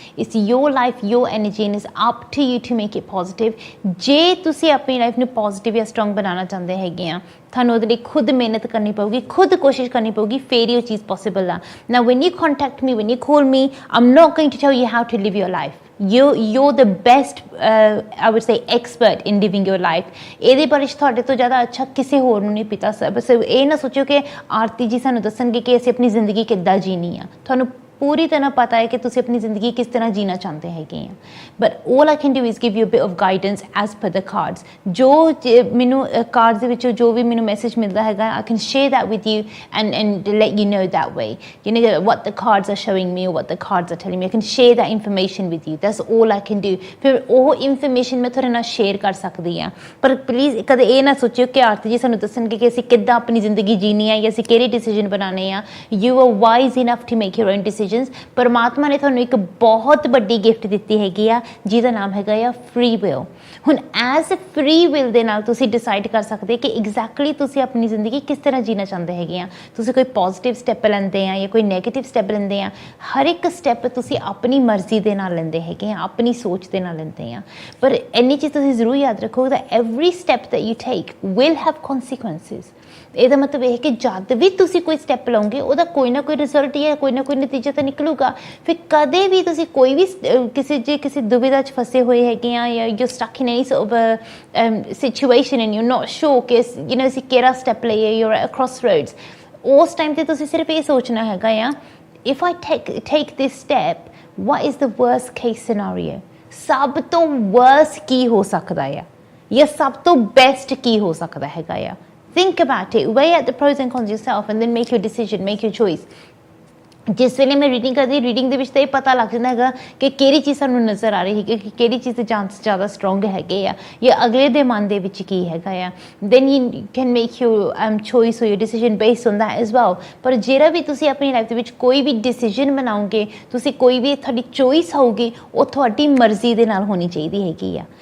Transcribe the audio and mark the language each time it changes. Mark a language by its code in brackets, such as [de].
[en] It's your life, your energy and it's up to you to make it positive. [pa] ਜੇ ਤੁਸੀਂ ਆਪਣੀ life ਨੂੰ positive ਜਾਂ strong ਬਣਾਉਣਾ ਚਾਹੁੰਦੇ ਹੈਗੇ ਆ, ਤੁਹਾਨੂੰ ਉਹਦੇ ਲਈ ਖੁਦ ਮਿਹਨਤ ਕਰਨੀ ਪਊਗੀ, ਖੁਦ ਕੋਸ਼ਿਸ਼ ਕਰਨੀ ਪਊਗੀ, ਫਿਰ ਹੀ ਉਹ ਚੀਜ਼ ਪੋਸੀਬਲ ਆ। [en] ਨਾ when you contact me, when you call me, I am not going to tell you how to live your life. you're the best I would say expert in living your life। [pa] ਇਹਦੇ ਬਾਰੇ ਤੁਹਾਡੇ ਤੋਂ ਜ਼ਿਆਦਾ ਅੱਛਾ ਕਿਸੇ ਹੋਰ ਨੂੰ ਨਹੀਂ ਪਤਾ। ਬਸ ਇਹ ਨਾ ਸੋਚੋ ਕਿ ਆਰਤੀ ਜੀ ਸਾਨੂੰ ਦੱਸਣਗੇ ਕਿ ਅਸੀਂ ਆਪਣੀ ਜ਼ਿੰਦਗੀ ਕਿੱਦਾਂ ਜੀਣੀ ਆ। ਤੁਹਾਨੂੰ ਪੂਰੀ ਤਰ੍ਹਾਂ ਪਤਾ ਹੈ ਕਿ ਤੁਸੀਂ ਆਪਣੀ ਜ਼ਿੰਦਗੀ ਕਿਸ ਤਰ੍ਹਾਂ ਜੀਣਾ ਚਾਹੁੰਦੇ ਹੈਗੇ ਆ। [en] But all I can do is give you a bit of guidance as per the cards। [pa] ਜੋ ਮੈਨੂੰ ਕਾਰਡਸ ਦੇ ਵਿੱਚੋਂ ਜੋ ਵੀ ਮੈਨੂੰ ਮੈਸੇਜ ਮਿਲਦਾ ਹੈਗਾ, [en] I can share that with you and let you know that way, you know, what the cards are showing me or what the cards are telling me। I can share that information with you, that's all I can do। [pa] ਫਿਰ ਉਹ information ਮੈਂ ਤੁਹਾਡੇ ਨਾਲ share ਕਰ ਸਕਦੀ ਹਾਂ। ਪਰ please ਕਦੇ ਇਹ ਨਾ ਸੋਚਿਓ ਕਿ ਆਰਤੀ ਜੀ ਸਾਨੂੰ ਦੱਸਣਗੇ ਕਿ ਅਸੀਂ ਕਿੱਦਾਂ ਆਪਣੀ ਜ਼ਿੰਦਗੀ ਜੀਣੀ ਆ ਜਾਂ ਅਸੀਂ ਕਿਹੜੇ ਡਿਸੀਜਨ ਬਣਾਉਣੇ ਆ। [en] You are wise enough to make your own decisions। [pa] ਪਰਮਾਤਮਾ ਨੇ ਤੁਹਾਨੂੰ ਇੱਕ ਬਹੁਤ ਵੱਡੀ ਗਿਫਟ ਦਿੱਤੀ ਹੈਗੀ ਆ, ਜਿਹਦਾ ਨਾਮ ਹੈਗਾ ਆ ਫ੍ਰੀ ਵਿਲ। ਹੁਣ ਐਜ਼ ਫ੍ਰੀ ਵਿਲ ਦੇ ਨਾਲ ਤੁਸੀਂ ਡਿਸਾਈਡ ਕਰ ਸਕਦੇ ਕਿ ਐਗਜ਼ੈਕਟਲੀ ਤੁਸੀਂ ਆਪਣੀ ਜ਼ਿੰਦਗੀ ਕਿਸ ਤਰ੍ਹਾਂ ਜੀਣਾ ਚਾਹੁੰਦੇ ਹੈਗੇ ਆ। ਤੁਸੀਂ ਕੋਈ ਪੋਜ਼ੀਟਿਵ ਸਟੈਪ ਲੈਂਦੇ ਆ ਜਾਂ ਕੋਈ ਨੈਗੇਟਿਵ ਸਟੈਪ ਲੈਂਦੇ ਆ, ਹਰ ਇੱਕ ਸਟੈਪ ਤੁਸੀਂ ਆਪਣੀ ਮਰਜ਼ੀ ਦੇ ਨਾਲ ਲੈਂਦੇ ਹੈਗੇ ਆ, ਆਪਣੀ ਸੋਚ ਦੇ ਨਾਲ ਲੈਂਦੇ ਆ। ਪਰ ਇੰਨੀ ਚੀਜ਼ ਤੁਸੀਂ ਜ਼ਰੂਰ ਯਾਦ ਰੱਖੋ [en] that every step that you take will have consequences। [pa] ਇਹਦਾ ਮਤਲਬ ਇਹ ਕਿ ਜਦ ਵੀ ਤੁਸੀਂ ਕੋਈ ਸਟੈਪ ਲਓਗੇ, ਉਹਦਾ ਕੋਈ ਨਾ ਕੋਈ ਰਿਜ਼ਲਟ ਜਾਂ ਕੋਈ ਨਾ ਕੋਈ ਨਤੀਜਾ ਤਾਂ ਨਿਕਲੂਗਾ। ਫਿਰ ਕਦੇ ਵੀ ਤੁਸੀਂ ਕੋਈ ਵੀ ਕਿਸੇ ਦੁਵਿਧਾ 'ਚ ਫਸੇ ਹੋਏ ਹੈਗੇ ਆ ਜਾਂ [en] you stuck in any sort of situation and you not sure ਕਿ you know [pa] ਅਸੀਂ ਕਿਹੜਾ ਸਟੈਪ ਲਈਏ, [en] you are at crossroads, [pa] ਉਸ ਟਾਈਮ 'ਤੇ ਤੁਸੀਂ ਸਿਰਫ ਇਹ ਸੋਚਣਾ ਹੈਗਾ ਆ, [en] If I take this step, what is the worst case scenario. [pa] ਸਭ ਤੋਂ ਵਰਸਟ ਕੀ ਹੋ ਸਕਦਾ ਆ ਜਾਂ ਸਭ ਤੋਂ ਬੈਸਟ ਕੀ ਹੋ ਸਕਦਾ ਹੈਗਾ ਆ। [en] Think about it, weigh out the pros and cons yourself and then make your decision, make your choice। [pa] ਜਿਸ ਵੇਲੇ ਮੈਂ ਰੀਡਿੰਗ ਕਰਦੀ, ਰੀਡਿੰਗ ਦੇ ਵਿੱਚ ਤਾਂ ਇਹ ਪਤਾ ਲੱਗ ਜਾਂਦਾ ਹੈਗਾ ਕਿ ਕਿਹੜੀ ਚੀਜ਼ ਸਾਨੂੰ ਨਜ਼ਰ ਆ ਰਹੀ ਹੈਗੀ, ਕਿ ਕਿਹੜੀ ਚੀਜ਼ ਦੇ ਚਾਂਸ ਜ਼ਿਆਦਾ ਸਟਰੋਂਗ ਹੈਗੇ ਆ ਜਾਂ ਅਗਲੇ ਦੇ ਮਨ ਦੇ ਵਿੱਚ ਕੀ ਹੈਗਾ ਆ। [en] Then you can make your choice or your decision based on that as well. [pa] ਪਰ ਜਿਹੜਾ ਵੀ ਤੁਸੀਂ ਆਪਣੀ ਲਾਈਫ ਦੇ ਵਿੱਚ ਕੋਈ ਵੀ ਡਿਸੀਜਨ ਬਣਾਓਗੇ, ਤੁਸੀਂ ਕੋਈ ਵੀ ਤੁਹਾਡੀ ਚੋਇਸ ਹੋਊਗੀ, ਉਹ ਤੁਹਾਡੀ ਮਰਜ਼ੀ ਦੇ ਨਾਲ ਹੋਣੀ ਚਾਹੀਦੀ ਹੈਗੀ ਆ।